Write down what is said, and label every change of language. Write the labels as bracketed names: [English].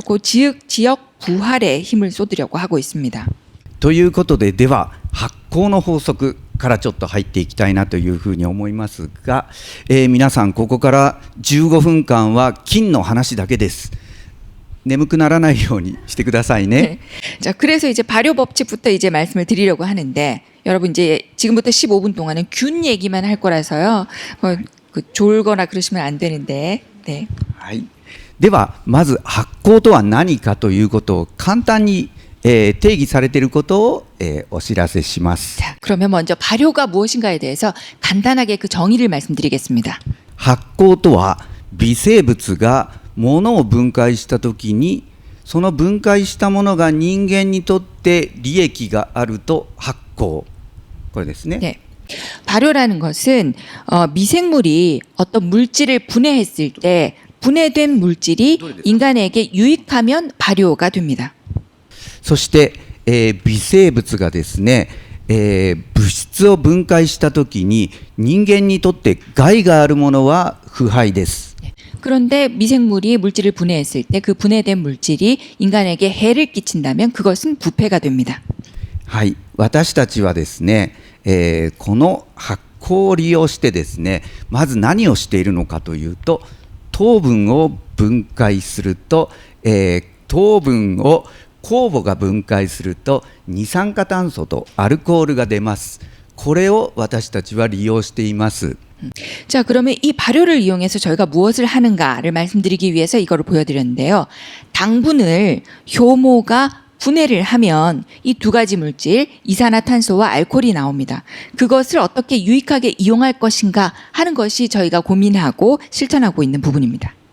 [Korean] 그 지역 부활에 힘을 쏟으려고 하고 있습니다. [Japanese] ということで、では発酵の法則からちょっと入っていきたいなというふうに思いますが、皆さんここから15分間は菌の話だけです。眠くならないようにしてくださいね。 [Korean] 자, 그래서 이제 발효 법칙부터 이제 말씀을 드리려고 하는데 여러분 이제 지금부터 15분 동안은 균 얘기만 할 거라서요. 졸거나 그러시면 안 되는데. 네. [Japanese] はい、ではまず発酵とは何かということを簡単に、定義されていることを、お知らせします。 [Korean] 자, 그러면 먼저 발효가 무엇인가에 대해서 간단하게 그 정의를 말씀드리겠습니다. [Japanese] 発酵とは微生物が物を分解したときにその分解したものが人間にとって利益があると発酵、これですね。 [Korean] 네. 발효라는 것은 미생물이 어떤 물질을 분해했을 때 분해된 물질이 인간에게 유익하면 발효가 됩니다. [Japanese] そして、微生物がですね、物質を分解したときに人間にとって害があるものは腐敗です。 [Korean] 그런데 미생물이 물질을 분해했을 때 그 분해된 물질이 인간에게 해를 끼친다면 그것은 부패가 됩니다. [Japanese] はい、私たちはですね、この発酵を利用してですね、まず何をしているのかというと、糖分を分解すると、糖分を酵母が分解すると二酸化炭素とアルコールが出ます。これを私たちは利用しています。 [Korean] 자, 그러면 이 발효를 이용해서 저희가 무엇을 하는가를 말씀드리기 위해서 이거를 보여드렸는데요. 당분을 효모가 분해를 하면 이 두 가지 물질, 이산화탄소와 알코올이 나옵니다. 그것을 어떻게 유익하게 이용할 것인가 하는 것이 저희가 고민하고 실천하고 있는 부분입니다.